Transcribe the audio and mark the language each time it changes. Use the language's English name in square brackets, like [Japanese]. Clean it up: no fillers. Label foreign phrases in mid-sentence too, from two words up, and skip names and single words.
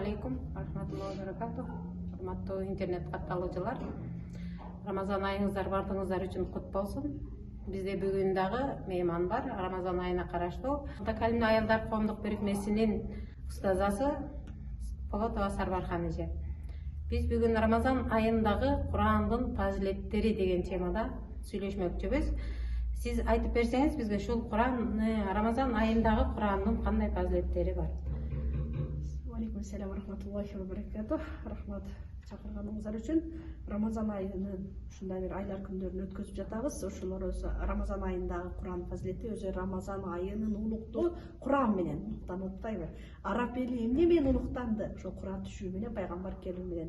[Arabic] عليكم ورحمة الله وبركاته. [Kyrgyz] Урматтуу интернет катталуучулар, Рамазан айыңыздар бардыгыңыздар үчүн кут болсун. Бизде бүгүн дагы мейман бар. Рамазан айына караштуу Калимдүү аялдар коомдук бирикмесинин устазасы Полотова Сарбархан эже. Биз бүгүн Рамазан айындагы Курандын фазилеттери деген темада сүйлөшмөкчүбүз. Сиз айтып берсеңиз бизге ушул Рамазан айындагы Курандын кандай фазилеттери бар? [Arabic] عليكم السلام ورحمة الله وبركاته. [Kyrgyz] Рахмат чакырганыңыздар үчүн. Рамазан айынын ушундай бир айлар күндөрүн өткөзүп жатабыз. Ошолор Рамазан айындагы Куран фазилети өзү Рамазан айынын улуктугу Куран менен улуктанып атпайбы? Араб эли эмне менен улуктанды? Ошол Куран түшүү менен, пайгамбар келүү менен.